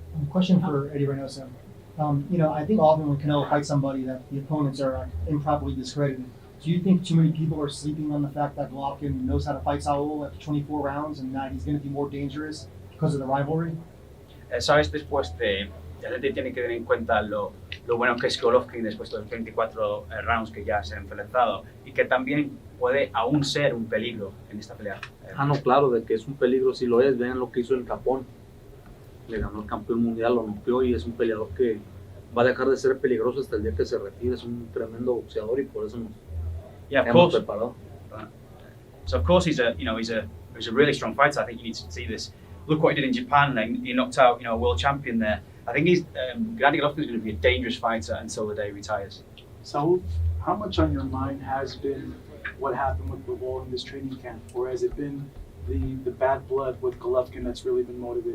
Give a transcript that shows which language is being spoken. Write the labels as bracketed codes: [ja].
[en] Question for Eddie Reynoso. I think often when Canelo fights somebody that the opponents are improperly discredited, do you think too many people are sleeping on the fact that Golovkin knows how to fight Saul after 24 rounds and that he's going to be more dangerous because of the rivalry? [es] ¿Sabes después de la gente tiene que tener en cuenta lo bueno que es Golovkin después de los 24 rounds que ya se ha enfrentado y que también puede aún ser un peligro en esta pelea. No, claro, de que es un peligro, sí lo es. Vean lo que hizo en Japón. Le ganó el campeón mundial, lo noqueó y es un peleador que va a dejar de ser peligroso hasta el día que se retire. Es un tremendo boxeador y por eso nos hemos preparado. [en] So of course he's a really strong fighter. I think you need to see this. Look what he did in Japan. He knocked out a world champion there. I think Gennady Golovkin is going to be a dangerous fighter until the day he retires. So, how much on your mind has been what happened with Bivol in this training camp, or has it been the bad blood with Golovkin that's really been motivating?